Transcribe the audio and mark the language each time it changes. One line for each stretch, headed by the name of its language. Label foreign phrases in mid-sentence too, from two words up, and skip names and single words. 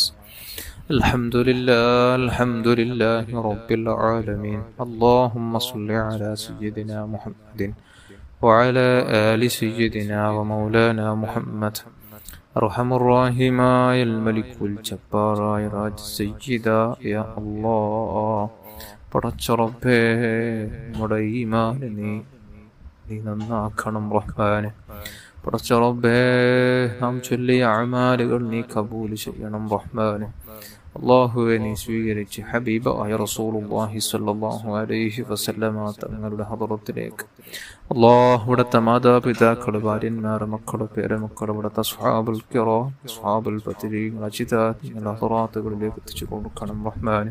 Arabic: الحمد لله رب العالمين. اللهم صل على سيدنا محمد وعلى آل سيدنا ومولانا محمد. أرحم الراحمين الملك الجبار راج سيدا يا الله.
Malayalam: പടച്ചറബ്ബേ നമ്മുടെ ഈമാനെ നീ നന്നാക്കണം റഹ്മാനെ. പടച്ച റബ്ബേ നാം ചൊല്ലിയ അഅ്മാലുകൾ നീ കബൂൽ ചെയ്യണം റഹ്മാനെ. അല്ലാഹുവേ നീ സ്വീകരിച്ച് ഹബീബായ റസൂലുള്ളാഹി
Arabic: صلى الله عليه وسلم
Malayalam: തങ്ങളുടെ ഹദറത്തിലേക്ക് അല്ലാഹുവിന്റെ മാതാപിതാക്കൾ, ഭാര്യന്മാർ, മക്കൾ, പേരമക്കൾ, ഇവിടുത്തെ
Arabic: أصحاب الكرام, أصحاب البدريين,
Malayalam: അജിദാദ് ഹദറാത്തുകളിലേക്ക് എത്തിച്ചു കൊടുക്കണം റഹ്മാനെ.